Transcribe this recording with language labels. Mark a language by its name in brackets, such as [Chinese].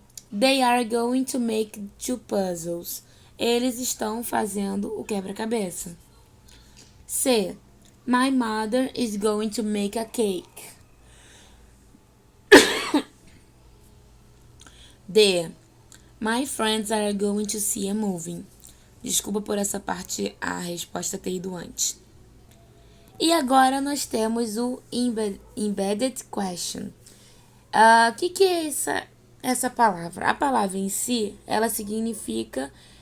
[English] They are going to make two puzzles. [Portuguese] Eles estão fazendo o quebra-cabeça. C. [English] My mother is going to make a cake. D. My friends are going to see a movie. [Portuguese] Desculpa por essa parte, a resposta ter ido antes. E agora nós temos o embedded question. O que é essa palavra? A palavra em si, ela significa...